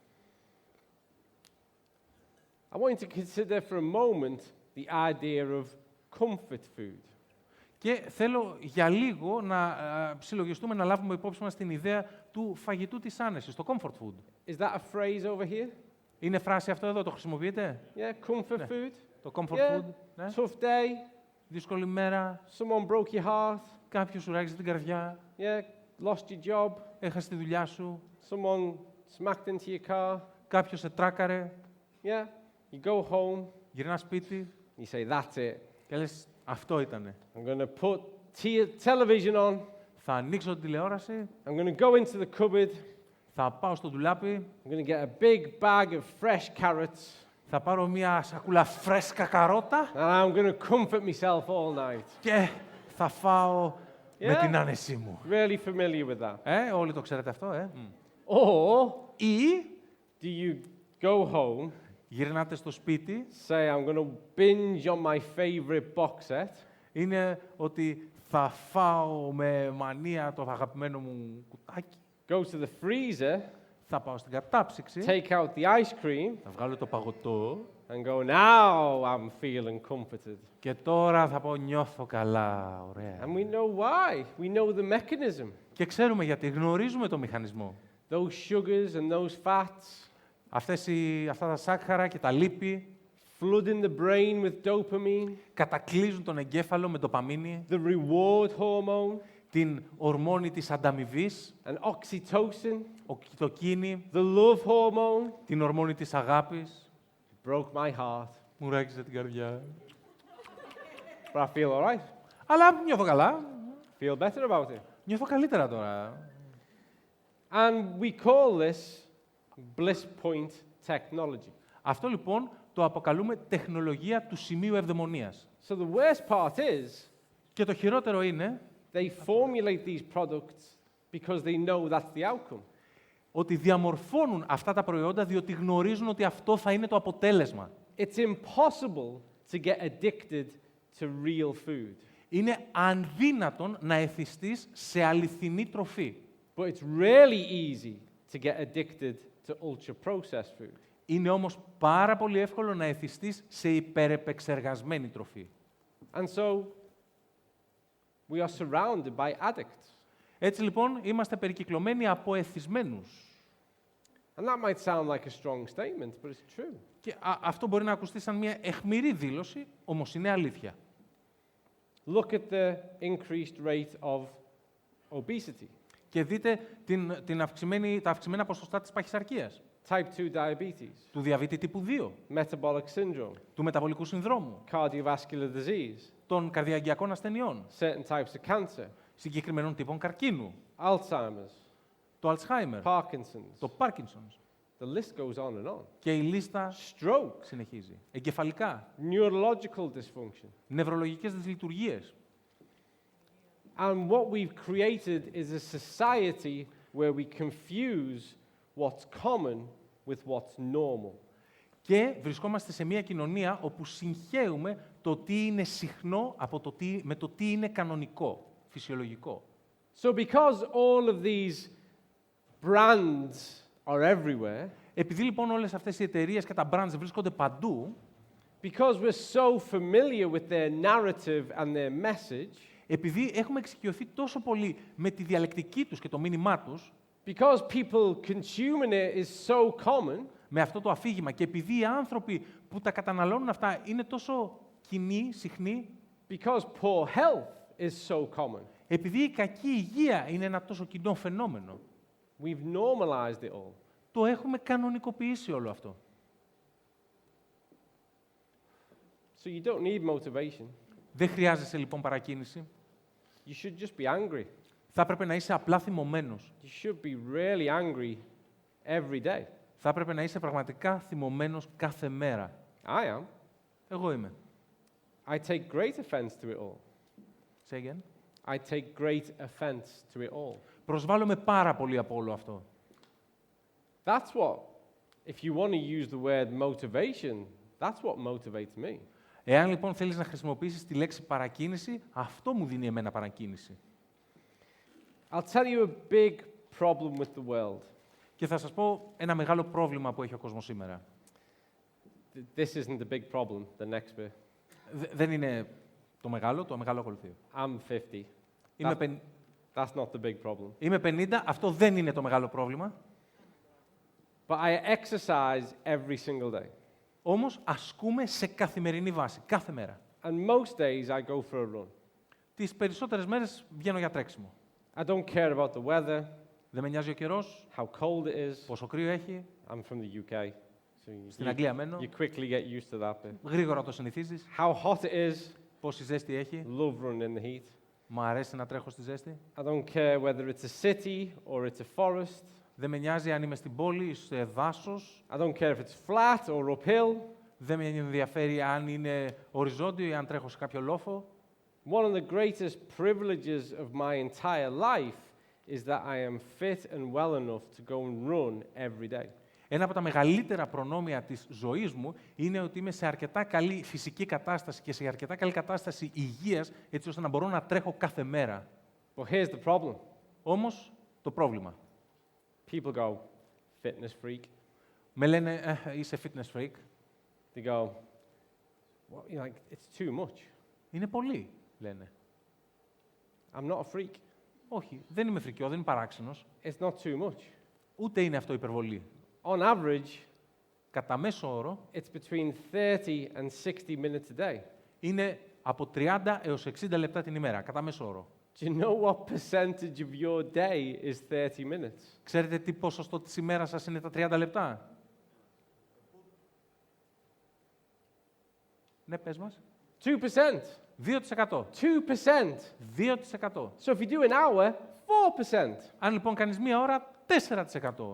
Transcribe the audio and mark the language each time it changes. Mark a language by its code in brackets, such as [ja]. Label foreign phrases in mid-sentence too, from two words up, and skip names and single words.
[en] I want you to consider for a moment the idea of comfort food. [el] Και θέλω για λίγο να συλλογιστούμε, να λάβουμε υπόψη μας την ιδέα του φαγητού της άνεσης, το [en] comfort food. Is that a phrase over here? [el] Είναι φράση αυτό εδώ, το χρησιμοποιείτε? [en] Yeah, comfort food. [el] Το comfort [en] Yeah, [el] food. Ναι. [en] tough day, [el] Δύσκολη μέρα, [en] someone broke your heart, [el] κάποιος σου ράγιζε την καρδιά, [en] yeah, lost your job, [el] έχασε τη δουλειά σου, [en] someone smacked into your car, [el] κάποιος σε τράκαρε, [en] yeah, you go home, [el] γυρνάς σπίτι [en] you say, that's it. [el] και λες, αυτό ήτανε. [en] I'm going to put television on, [el] Θα ανοίξω την τηλεόραση, [en] I'm going to go into the cupboard, [el] θα πάω στο ντουλάπι, [en] I'm going to get a big bag of fresh carrots, [el] θα πάρω μια σακούλα φρέσκα καρότα [en] and I'm going to comfort myself all night. [el] και θα φάω με [en] Yeah. [el] την άνεσή μου. [en] Really familiar with that. [el] Όλοι το ξέρετε αυτό, [en] Or [el] Ή [en] do you go home, [el] γυρνάτε στο σπίτι, [en] say, I'm going to binge on my favorite box set, [el] είναι ότι θα φάω με μανία το αγαπημένο μου κουτάκι, [en] go to the freezer, [el] θα πάω στην κατάψυξη, [en] take out the ice cream, [el] θα βγάλω το παγωτό [en] and go, now I'm feeling comforted. [el] και τώρα θα πω νιώθω καλά, ωραία. [en] And we know why. We know the mechanism. [el] Και ξέρουμε γιατί, γνωρίζουμε το μηχανισμό. [en] Those sugars and those fats [el] Αυτά τα σάκχαρα και τα λίπη [en] flood in the brain with dopamine, [el] κατακλείζουν τον εγκέφαλο με ντοπαμίνη, [en] the reward hormone, [el] την ορμόνη της ανταμοιβής, [en] and oxytocin, [el] το κίνη, [en] the love hormone. [el] την ορμόνη της αγάπης. [en] Broke my heart, [el] Μου ράγιζε την καρδιά. [en] but I feel all right. [el] Αλλά νιώθω καλά. [en] Feel better about it. [el] Νιώθω καλύτερα τώρα. [en] And we call this bliss point technology. [el] Αυτό λοιπόν το αποκαλούμε τεχνολογία του σημείου ευδαιμονίας. [en] So the worst part is [el] Και το χειρότερο είναι [en] they formulate these products because they know that's the outcome. [el] ότι διαμορφώνουν αυτά τα προϊόντα διότι γνωρίζουν ότι αυτό θα είναι το αποτέλεσμα. [en] It's impossible to get addicted to real food, [el] Είναι αδύνατον να εθιστείς σε αληθινή τροφή. [en] but it's really easy to get addicted to ultra-processed food. [el] Είναι όμως πάρα πολύ εύκολο να εθιστείς σε υπερεπεξεργασμένη τροφή. [en] And so we are surrounded by addicts. [el] Έτσι λοιπόν είμαστε περικυκλωμένοι από εθισμένους. [en] And that might sound like a strong statement, but it's true. [el] Και αυτό μπορεί να ακουστεί σαν μια αιχμηρή δήλωση, όμως είναι αλήθεια. [en] Look at the increased rate of obesity, [el] Και δείτε τα αυξημένα ποσοστά της παχυσαρκίας, [en] type 2 diabetes, [el] του διαβήτη τύπου 2, [en] metabolic syndrome, [el] του μεταβολικού συνδρόμου, [en] cardiovascular disease, [el] των καρδιαγγειακών ασθενειών, [en] certain types of cancer, [el] συγκεκριμένων τύπων καρκίνου, [en] Alzheimer's, [el] το Alzheimer, [en] Parkinson's. [el] το Parkinson's. [en] The list goes on and on. [el] Και η λίστα [en] Stroke, [el] συνεχίζει. Εγκεφαλικά, [en] neurological dysfunction. [el] νευρολογικές δυσλειτουργίες. [en] And what we've created is a society where we confuse what's common with what's normal. [el] Και βρισκόμαστε σε μια κοινωνία όπου συγχέουμε το τι είναι συχνό με το τι είναι κανονικό, φυσιολογικό. [en] So because all of these brands are everywhere, [el] Επειδή λοιπόν όλες αυτές οι εταιρείες και τα brands βρίσκονται παντού, [en] because we're so familiar with their narrative and their message, [el] επειδή έχουμε εξοικειωθεί τόσο πολύ με τη διαλεκτική τους και το μήνυμά τους, [en] because people consuming it is so common, [el] με αυτό το αφήγημα και επειδή οι άνθρωποι που τα καταναλώνουν αυτά είναι τόσο κοινοί, συχνοί, [en] because poor health is so common, [el] επειδή η κακή υγεία είναι ένα τόσο κοινό φαινόμενο, [en] we've normalized it all. [el] το έχουμε κανονικοποιήσει όλο αυτό. [en] So you don't need motivation. [el] Δεν χρειάζεσαι λοιπόν παρακίνηση. [en] You should just be angry. [el] Θα έπρεπε να είσαι απλά θυμωμένος. [en] You should be really angry every day. [el] Θα έπρεπε να είσαι πραγματικά θυμωμένος κάθε μέρα. [en] I am. [el] Εγώ είμαι. [en] I take great offense to it all. Say again. I take great offense to it all. [el] Προσβάλλομαι πάρα πολύ από όλο αυτό. [en] That's what, if you want to use the word motivation, that's what motivates me. [el] Εάν λοιπόν θέλεις να χρησιμοποιήσεις τη λέξη παρακίνηση, αυτό μου δίνει εμένα παρακίνηση. [en] I'll tell you a big problem with the world. [el] Και θα σας πω ένα μεγάλο πρόβλημα που έχει ο κόσμος σήμερα. [en] This isn't the big problem, the next bit. [el] Δεν είναι το μεγάλο ακολουθεί. [en] I'm 50. That's not the big problem. [el] Είμαι 50, αυτό δεν είναι το μεγάλο πρόβλημα. [en] But I exercise every single day. [el] Όμως ασκούμε σε καθημερινή βάση, κάθε μέρα. [en] And most days I go for a run. [el] Τις περισσότερες μέρες βγαίνω για τρέξιμο. [en] I don't care about the weather, [el] Δεν με νοιάζει ο καιρός, [en] how cold it is. [el] πόσο κρύο έχει. [en] I'm from the UK. So [el] Στην Αγγλία μένω. [en] you quickly get used to that bit. [el] Γρήγορα το συνηθίζεις. [en] How hot it is. [el] Πόση ζέστη έχει. [en] Love running in the heat. [el] Μου αρέσει να τρέχω στη ζέστη. [en] I don't care whether it's a city or it's a forest. [el] Δεν με νοιάζει αν είμαι στην πόλη ή σε δάσος. [en] I don't care if it's flat or uphill. [el] Δεν με ενδιαφέρει αν είναι οριζόντιο ή αν τρέχω σε κάποιο λόφο. [en] One of the greatest privileges of my entire life is that I am fit and well enough to go and run every day. [el] Ένα από τα μεγαλύτερα προνόμια της ζωής μου είναι ότι είμαι σε αρκετά καλή φυσική κατάσταση και σε αρκετά καλή κατάσταση υγείας, έτσι ώστε να μπορώ να τρέχω κάθε μέρα. [en] But here's the problem. [el] Όμως, το πρόβλημα. [en] People go, fitness freak. [el] Με λένε, είσαι [en] fitness freak. They go, well, you're like, it's too much. [el] Είναι πολύ, λένε. [en] I'm not a freak. [el] Όχι, δεν είμαι φρικιό, δεν είμαι παράξενος. [en] It's not too much. [el] Ούτε είναι αυτό υπερβολή. [en] On average, [el] Κατά μέσο όρο, [en] it's between 30 and 60 minutes a day. [el] είναι από 30 έως 60 λεπτά την ημέρα, κατά μέσο όρο. [en] Do you know what percentage of your day is 30 minutes? [el] Ξέρετε τι ποσοστό της ημέρας σας είναι τα 30 λεπτά? Ναι, πες μας. 2%. 2%. 2%. 2%. [en] So if you do an hour, 4%. [el] Αν λοιπόν κάνεις μία ώρα, 4%.